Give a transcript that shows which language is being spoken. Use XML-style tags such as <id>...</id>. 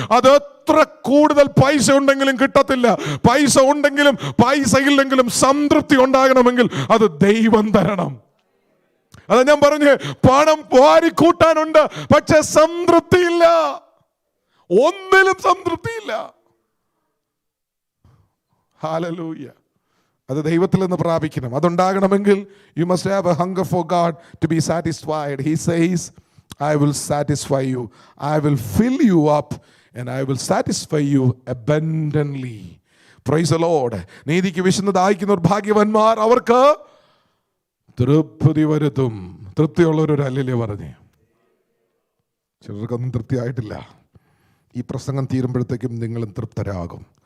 <ml>അത് എത്ര കൂടുതൽ പൈസ ഉണ്ടെങ്കിലും കിട്ടത്തില്ല. പൈസ ഉണ്ടെങ്കിലും പൈസ ഇല്ലെങ്കിലും സംതൃപ്തി ഉണ്ടാകണമെങ്കിൽ അത് ദൈവം തരണം. അതാ ഞാൻ പറഞ്ഞ്, പണം വാരിക്കൂട്ടാനുണ്ട്, പക്ഷെ സംതൃപ്തിയില്ല, ഒന്നിലും സംതൃപ്തിയില്ല. ഹല്ലേലൂയ. അത് ദൈവത്തിൽ നിന്ന് പ്രാപിക്കണം. അതുണ്ടാകണമെങ്കിൽ</ml> <en>you must have a hunger for God to be satisfied. He says, I will satisfy you. I will fill you up and I will satisfy you abundantly. Praise the Lord.</en> <ml>നീതിക്ക് വിശന്ന് ദാഹിക്കുന്നവർ ഭാഗ്യവാന്മാർ, അവർക്ക് തൃപ്തി വരുത്തും. തൃപ്തിയുള്ളവരൊരു ഹല്ലേലൂയ പറഞ്ഞേ. ചിലർക്കൊന്നും തൃപ്തിയായിട്ടില്ല. ഈ പ്രസംഗം തീരുമ്പോഴത്തേക്കും നിങ്ങളും തൃപ്തരാകും.</ml>